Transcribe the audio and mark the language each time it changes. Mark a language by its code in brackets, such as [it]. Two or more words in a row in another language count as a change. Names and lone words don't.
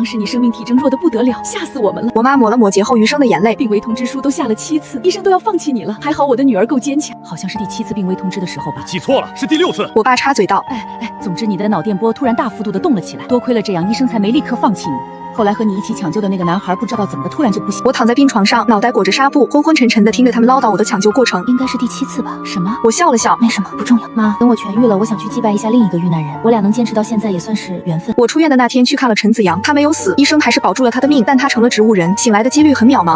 [zh] 當時你生命體徵弱得不得了，嚇死我們了。我媽抹了抹劫後餘生的眼淚，病危通知書都下了7次，醫生都要放棄你了。還好我的女兒夠堅強，好像是第7次病危通知的時候吧。记錯了，是第6次。我爸插嘴道： 總之你的腦電波突然大幅度的動了起來，多虧了這樣，醫生才沒立刻放棄你。後來和你一起搶救的那個男孩不知道怎麼的突然就不行。我躺在病床上，腦袋裹着紗布，昏昏沉沉的聽着他們嘮叨我的搶救過程。應該是第7次吧？什麼？我笑了笑，沒什麼，不重要。媽，等我痊癒了，我想去祭拜一下另一個遇難人。我倆能堅持到現在也算是緣分。我出院的那天去看了陳子陽，他沒有死，醫生還是保住了他的命，但他成了植物人，醒來的幾率很渺茫。